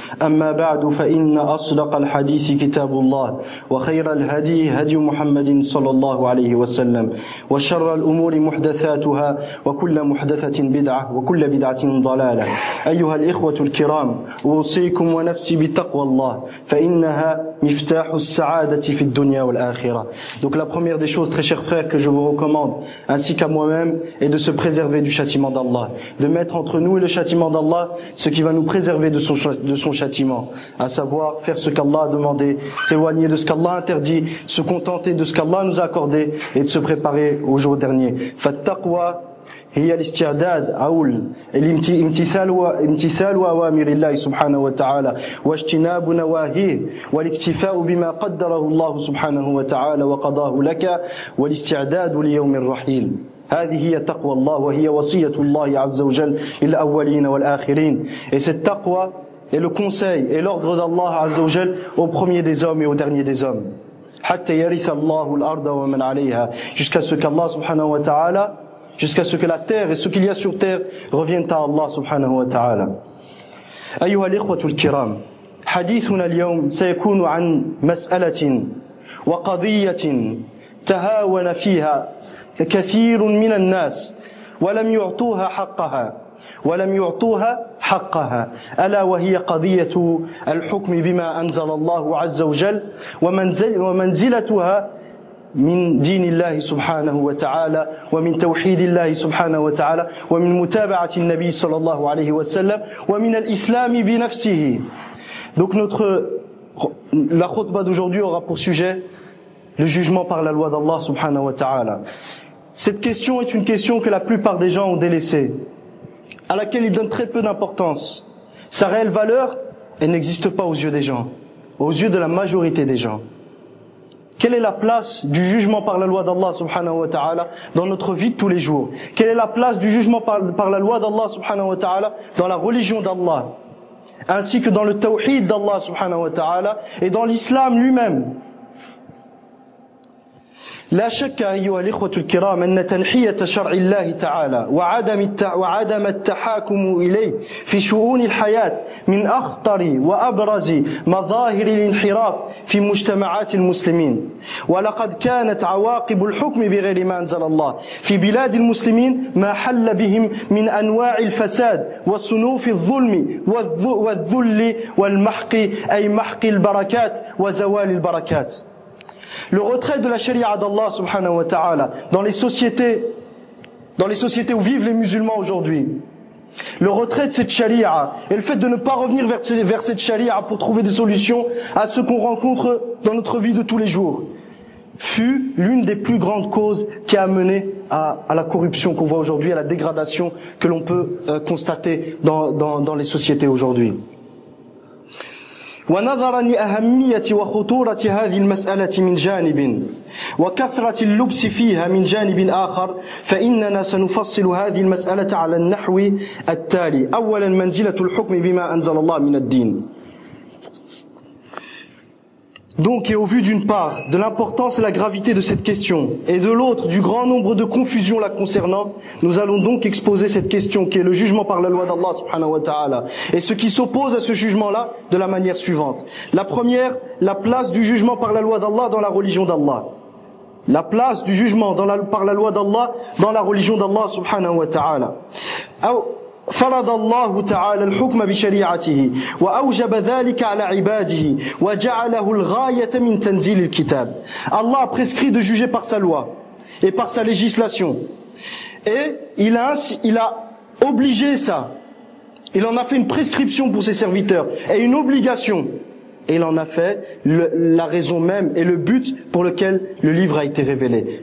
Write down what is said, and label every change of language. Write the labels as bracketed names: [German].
[Arabic] أما بعد، فإن أصدق الحديث كتاب الله، وخير الهدي هدي محمد صلى الله عليه وسلم، وشر الأمور محدثاتها، وكل محدثة بدعة وكل بدعة ضلالة. أيها الإخوة الكرام، أوصيكم ونفسي بتقوى الله، فإنها مفتاح السعادة في الدنيا والآخرة. [French] Donc la première des choses, très chers frères, que je vous recommande ainsi qu'à moi-même, est de se préserver du châtiment d'Allah, de mettre entre nous et le châtiment d'Allah ce qui va nous préserver de son châtiment, à savoir faire ce qu'Allah a demandé, s'éloigner de ce qu'Allah interdit, se contenter de ce qu'Allah nous a accordé et de se préparer au jour dernier. [Arabic] فالتقوى هي الاستعداد أو الامتثال وامتثال أوامر الله سبحانه وتعالى واجتناب نواهيه والاكتفاء بما قدره الله سبحانه وتعالى وقضاه لك والاستعداد ليوم الرحيل. هذه هي تقوى الله وهي وصية الله عز وجل للأولين والآخرين. [French] Et cette taqwa et le conseil et l'ordre d'Allah Azza wa Jal au premier des hommes et au dernier des hommes. [Arabic] حَتَّى يَرِثَ اللَّهُ الْأَرْضَ وَمَنْ عَلَيْهَا. [French] Jusqu'à ce qu'Allah subhanahu wa ta'ala, jusqu'à ce que la terre et ce qu'il y a sur terre reviennent à Allah subhanahu wa ta'ala. [Arabic] أيها الإخوة الكرام، حديثنا اليوم سيكون عن مسألة وقضية تهاون فيها كثير من الناس ولم يعطوها حقها ألا وهي قضية الحكم بما أنزل الله عز وجل ومنزلتها من دين الله سبحانه وتعالى ومن توحيد الله سبحانه وتعالى ومن متابعة النبي صلى الله عليه وسلم ومن الإسلام بنفسه. [French] Donc notre la khutbah d'aujourd'hui aura pour sujet le jugement par la loi d'Allah subhanahu wa ta'ala. Cette question est une question que la plupart des gens ont délaissée, à laquelle ils donnent très peu d'importance. Sa réelle valeur, elle n'existe pas aux yeux des gens, aux yeux de la majorité des gens. Quelle est la place du jugement par la loi d'Allah subhanahu wa ta'ala dans notre vie de tous les jours? Quelle est la place du jugement par la loi d'Allah subhanahu wa ta'ala dans la religion d'Allah, ainsi que dans le tawhid d'Allah subhanahu wa ta'ala et dans l'islam lui-même? [Arabic] لا شك أيها الإخوة الكرام أن تنحية شرع الله تعالى وعدم التحاكم إليه في شؤون الحياة من أخطر وأبرز مظاهر الانحراف في مجتمعات المسلمين، ولقد كانت عواقب الحكم بغير ما أنزل الله في بلاد المسلمين ما حل بهم من أنواع الفساد وصنوف الظلم والذل والمحق، أي محق البركات وزوال البركات. [French] Le retrait de la sharia d'Allah subhanahu wa ta'ala dans les sociétés où vivent les musulmans aujourd'hui, le retrait de cette sharia et le fait de ne pas revenir vers cette sharia pour trouver des solutions à ce qu'on rencontre dans notre vie de tous les jours fut l'une des plus grandes causes qui a mené à la corruption qu'on voit aujourd'hui, à la dégradation que l'on peut constater dans les sociétés aujourd'hui. [Arabic] ونظرا لأهمية وخطورة هذه المسألة من جانب وكثرة اللبس فيها من جانب آخر، فإننا سنفصل هذه المسألة على النحو التالي. أولا، منزلة الحكم بما أنزل الله من الدين. [French] Donc, et au vu d'une part de l'importance et la gravité de cette question, et de l'autre du grand nombre de confusions la concernant, nous allons donc exposer cette question qui est le jugement par la loi d'Allah subhanahu wa ta'ala, et ce qui s'oppose à ce jugement-là de la manière suivante. La première, la place du jugement par la loi d'Allah dans la religion d'Allah. La place du jugement dans la, par la loi d'Allah dans la religion d'Allah subhanahu wa ta'ala. [Arabic] فرض الله تعالى الحكم بشريعته وأوجب ذلك على عباده وجعله الغاية من تنزيل الكتاب. [French] Allah a prescrit de juger par sa loi et par sa législation. Et il a obligé ça. Il en a fait une prescription pour ses serviteurs et une obligation. Et il en a fait la raison même et le but pour lequel le livre a été révélé.